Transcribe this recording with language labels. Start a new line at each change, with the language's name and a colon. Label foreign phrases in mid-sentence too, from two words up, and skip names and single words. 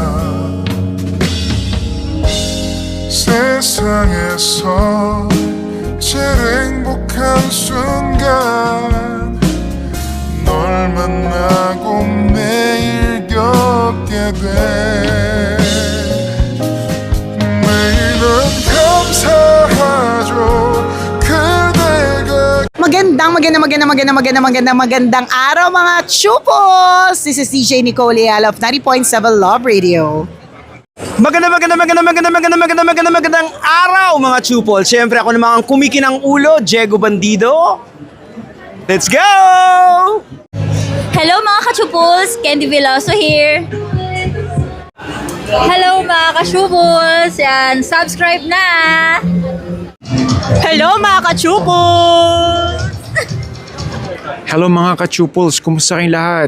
Korean: 세상에서 제일 행복한 순간 널 만나고 매일 겪게 돼 매일 넌 감사하죠 그대가
Filipino: Magandang araw mga chupos!
English: This is DJ Nicole Leal of 90.7 Love Radio.
Filipino: Magandang araw mga chupol. Siyempre ako naman ang kumikinang ulo, Diego Bandido.
English: Let's go!
Filipino: Hello mga kachupuls! Candy Veloso here! Hello mga kachupuls! Yan, subscribe na! Hello mga kachupols! Hello mga ka-Chuples, kumusta kayong lahat?